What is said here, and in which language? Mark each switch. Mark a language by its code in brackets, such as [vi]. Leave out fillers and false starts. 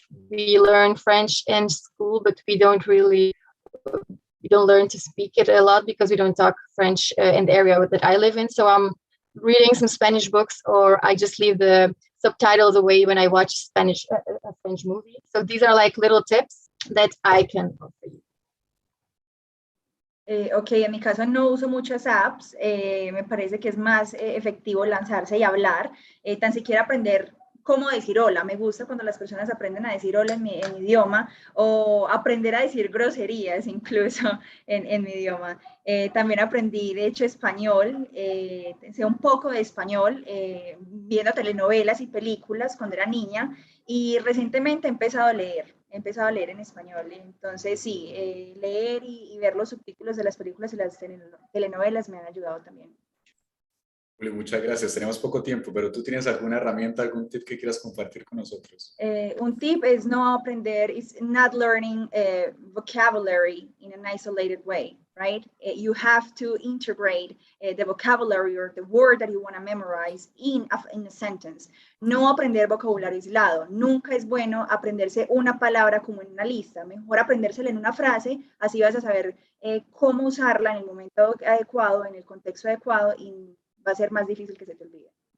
[en] We learn French in school, but we don't learn to speak it a lot because we don't talk French in the area that I live in. So I'm reading some Spanish books, or I just leave the subtitles away when I watch a French movie. So these are like little tips that I can offer you. [es] Ok, en mi caso no uso muchas apps, me parece que es más efectivo lanzarse y hablar, tan siquiera aprender cómo decir hola. Me gusta cuando las personas aprenden a decir hola en mi idioma, o aprender a decir groserías incluso en mi idioma. También aprendí, de hecho, español, sé un poco de español viendo telenovelas y películas cuando era niña, y recientemente he empezado a leer en español. Entonces sí, leer y ver los subtítulos de las películas y las telenovelas me han ayudado también. Muchas gracias. Tenemos poco tiempo, pero ¿tú tienes alguna herramienta, algún tip que quieras compartir con nosotros? Un tip es no aprender, [en] is not learning vocabulary in an isolated way, right? You have to integrate the vocabulary or the word that you want to memorize in a sentence. [es] No aprender vocabulario aislado. Nunca es bueno aprenderse una palabra como en una lista. Mejor aprendérsela en una frase, así vas a saber cómo usarla en el momento adecuado, en el contexto adecuado, y va a ser más difícil que se te olvide.